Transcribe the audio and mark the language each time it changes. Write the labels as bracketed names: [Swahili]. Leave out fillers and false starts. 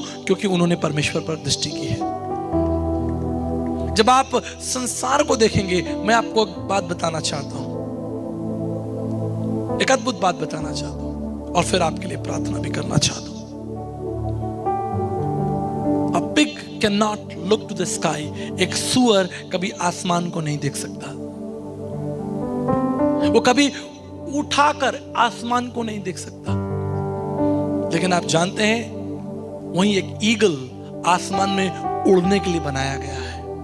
[Hindi] क्योंकि उन्होंने परमेश्वर पर दृष्टि की है। जब आप संसार को देखेंगे, मैं आपको एक बात बताना चाहता हूं, एक अद्भुत बात बताना चाहता हूं, और फिर आपके लिए प्रार्थना भी करना चाहता हूं। [English] A pig cannot look to the sky। [Hindi] एक सूअर कभी आसमान को नहीं देख सकता, वो कभी उठाकर आसमान को नहीं देख सकता। लेकिन आप जानते हैं, वहीं एक ईगल आसमान में उड़ने के लिए बनाया गया है।